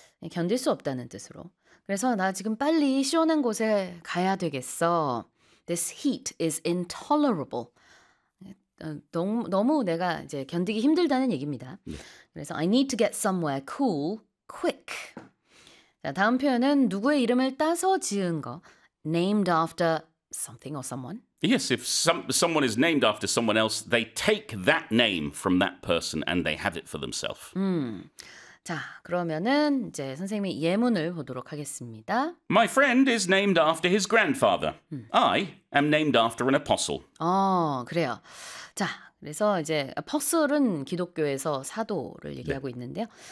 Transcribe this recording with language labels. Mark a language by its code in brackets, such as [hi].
[ko] 견딜 수 없다는 뜻으로. 그래서 나 지금 빨리 시원한 곳에 가야 되겠어. [en] This heat is intolerable. [ko] 너무 내가 이제 견디기 힘들다는 얘기입니다. 그래서 [en] I need to get somewhere cool, quick. [ko] 자, 다음 표현은 누구의 이름을 따서 지은 거. [en] Named after something or someone. Yes, if someone is named after someone else, they take that name from that person and they have it for themselves. [ko] 자, 그러면은 이제 선생님의 예문을 보도록 하겠습니다. [en] My friend is named after his grandfather. I am named after an apostle. [ko] 그래요. 자, 그래서 이제 apostle은 기독교에서 사도를 얘기하고 있는데요.